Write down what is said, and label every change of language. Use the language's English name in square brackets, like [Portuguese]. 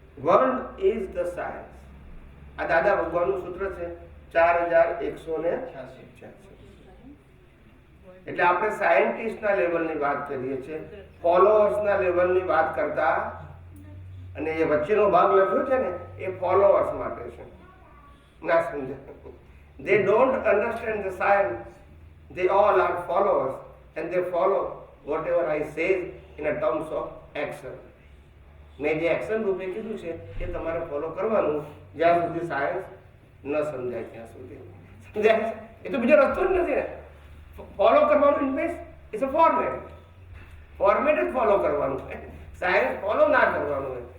[English] World is the science. [Gujarati] આ દાદા ભગવાનનું સૂત્ર છે 4186. એટલે આપણે સાયન્ટિસ્ટના લેવલની વાત કરીએ છીએ, ફોલોઅર્સના લેવલની વાત કરતા. અને એ વચ્ચેનો ભાગ લખ્યો છે ને એ ફોલોઅર્સ માટે છે. ના સમજાય? [English] they don't understand the science. They all are followers and they follow whatever I say in a terms of action. [Gujarati] મેં જે એક્શન રૂપે કીધું છે એ તમારે ફોલો કરવાનું જ્યાં સુધી સાયન્સ ન સમજાય ત્યાં સુધી. સમજાય? એ તો બીજો રસ્તો જ નથી ને. ફોલો કરવાનું [English] It means it's a format. [Gujarati] Format જ ફોલો કરવાનું હોય, સાયન્સ ફોલો ના કરવાનું હોય.